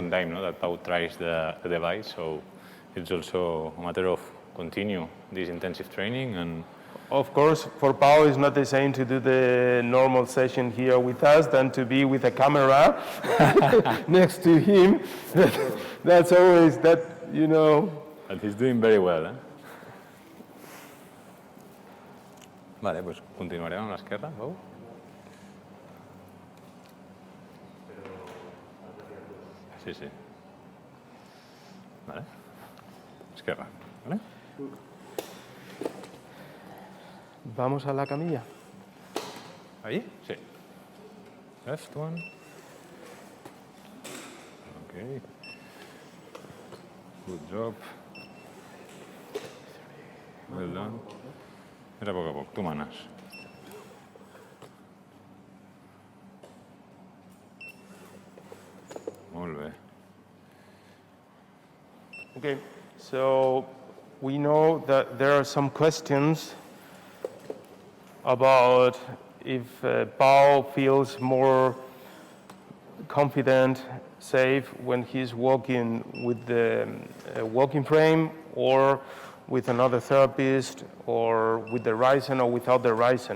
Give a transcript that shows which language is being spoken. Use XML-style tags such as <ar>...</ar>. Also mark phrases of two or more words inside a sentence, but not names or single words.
<en>second time that Pau tries the device, so it's also a matter of continue this intensive training and Of course, for Pau, it's not the same to do the normal session here with us than to be with a camera next to him. That's always that, but he's doing very well.</en> <ca>Vale, pues continuarem amb l'esquerra, Pau. Sí, sí. Vale. Esquerra, vale?</ca> <es>Vamos a la camilla. Ahí? Sí.</es> <en>Left one. Okay. Good job. Well done.</en> <ca>Era a poc, tu manes. Molt bé.</ca> <en>Okay, so we know that there are some questions about if Pau feels more confident, safe when he's walking with the walking frame or with another therapist or with the Ryzen or without the Ryzen.</en>